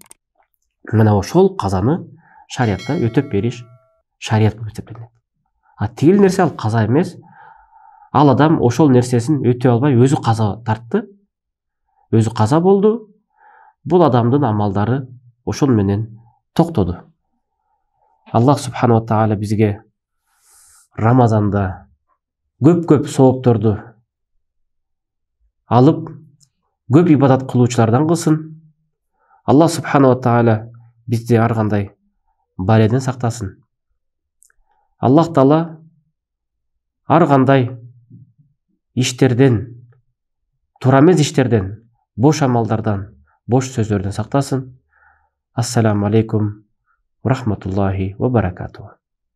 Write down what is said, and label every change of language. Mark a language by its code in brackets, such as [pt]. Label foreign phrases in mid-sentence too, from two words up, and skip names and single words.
[ky] Мына ошол казаны шариятта өтөп бериш шарият болуп эсептелет. А тигил нерсе ал каза эмес. Ал адам ошол нерсесин өтөй албай өзү каза тартты. Өзү каза болду. Бул адамдын амалдары ошол менен токтоду. [ar] الله سبحانه وتعالى [ky] бизге Рамазанда көп соопторду алып, көп ибадат кылуучулардан кылсын. [ar] الله سبحانه وتعالى [ky] бизди ар кандай баледен сактасын. Аллах таала ар кандай иштерден, туура эмес иштерден, бош амалдардан, бош сөздөрдөн сактасын. [ar] السلام عليكم ورحمة الله وبركاته.